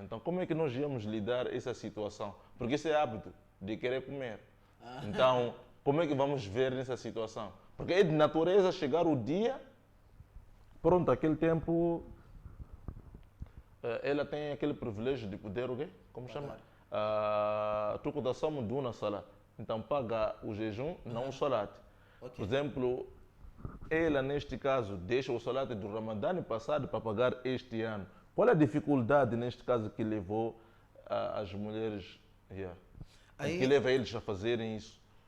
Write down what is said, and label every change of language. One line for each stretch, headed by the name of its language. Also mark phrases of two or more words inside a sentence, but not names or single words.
Portuguese: Então, como é que nós íamos lidar essa situação? Porque esse é hábito de querer comer. Então, como é que vamos ver nessa situação? Porque é de natureza chegar o dia, pronto, aquele tempo, ela tem aquele privilégio de poder, o quê? Como chama? Tudo da
Arabic: صاموا دون صلاة.
Portuguese: Então, paga o jejum, não o salat. Por exemplo, ela, neste caso, deixa o salat do Ramadã passado para pagar este ano. Qual é a dificuldade, neste caso, que levou as mulheres, que leva eles a fazerem isso?